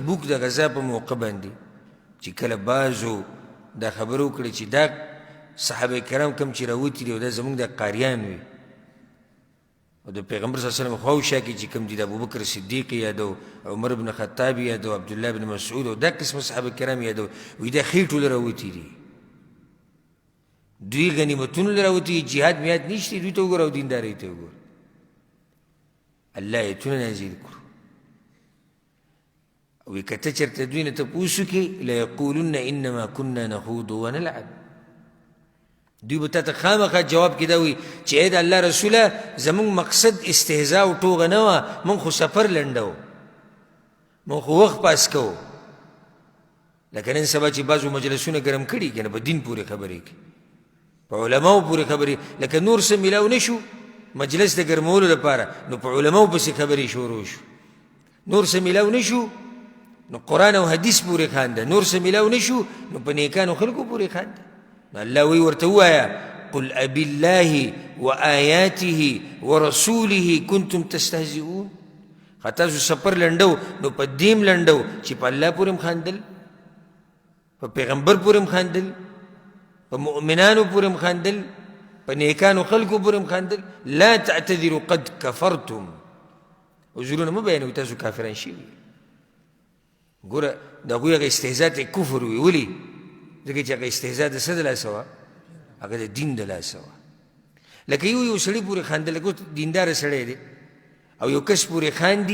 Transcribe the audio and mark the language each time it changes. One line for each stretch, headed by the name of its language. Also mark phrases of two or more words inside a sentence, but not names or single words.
Pashto: د غزا په موقع باندې چې کله بعضو دا خبره وکړې چې دا صحابه کرام کم چې راوتي دي او دا زموږ د قاریان وي او د پیغمبر
Arabic: صلی الله علیه وسلم
Pashto: خواوشا کې چې کوم دي د ابوبکر صدیق یادو عمر بن خطاب یادو عبدالله بن مسعود او دا قسم صحابه کرام یادو وی دا خېټ ټول راوتي دي دوی غنیمتونو له راوتي جهاد میاد نشته دوی ته وګوره او دیندارۍ ته وګوره الله ایتونه نازل کړو وی که ته چېرته دوی نه تپوس وکړې
Arabic: لیقولن انما كنا نخوض ونلعب
Pashto: دوی به تا ته خامخا جواب کې دا وي چې ای د الله رسوله زموږ مقصد استهزا او ټوغه نه وه موږ خو سفر لنډو موږ خو وخت پاس کوو لکه نن سبا چې بعضو مجلسونه ګرم کړي که نه په دین پورې خبرې کوي په علماو پورې خبرې لکه نور څه میلاو نه شو مجلس د ګرمولو لپاره نو په علماو پسې خبرې شروع شو نور څه میلاو نه شو نو قرآن او حدیث پورې خانده نور څه میلاو نه شو نو په نیکانو خلکو پورې خانده نو الله وی ورته ووایه
Arabic: قل أبالله وآياته ورسوله كنتم تستهزئون
Pashto: تاسو سفر لنډو نو په دیم لنډو چې په الله پورې هم خاندل په پیغمبر پورې هم خاندل په مؤمنانو پورې هم خاندل په نیکانو خلکو پورې هم خاندل
Arabic: لا تعتذروا قد كفرتم
Pashto: عذرونه مه بیانوئ تاسو کافران شوي ګوره د هغوی هغه استهزا ته کفر وي ولې ځکه چې هغه استهزا د څه د لاسه وه هغه د دین د لاسه وه لکه یو سړي پورې خاندل لکه دینداره سړی دی او یو کس پورې خاندي